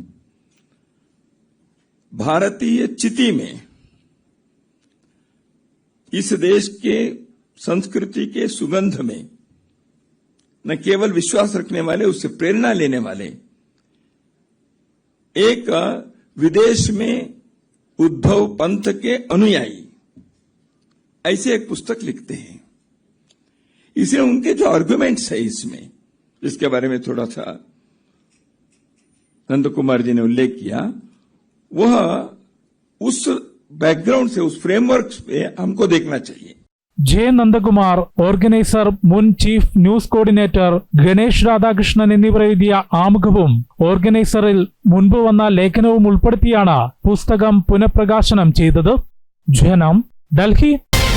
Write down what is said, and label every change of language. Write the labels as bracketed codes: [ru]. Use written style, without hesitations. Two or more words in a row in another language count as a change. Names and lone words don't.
[hi] भारतीय चिति में इस देश के संस्कृति के सुगंध में न केवल विश्वास रखने वाले, उससे प्रेरणा लेने वाले एक विदेश में उद्धव पंथ के अनुयायी ऐसे एक पुस्तक लिखते हैं. इसलिए उनके जो आर्गुमेंट्स है इसमें, जिसके बारे में थोड़ा सा नंद कुमार जी ने उल्लेख किया, वह उस बैकग्राउंड से, उस फ्रेमवर्क पे हमको देखना चाहिए. [ml] ജെ നന്ദകുമാർ, ഓർഗനൈസർ, മുൻ ചീഫ് ന്യൂസ് കോർഡിനേറ്റർ ഗണേഷ് രാധാകൃഷ്ണൻ എന്നിവർ എഴുതിയ ആമുഖവും ഓർഗനൈസറിൽ മുൻപ് വന്ന ലേഖനവും ഉൾപ്പെടുത്തിയാണ് പുസ്തകം പുനഃപ്രകാശനം ചെയ്തത്. ജനം, ഡൽഹി.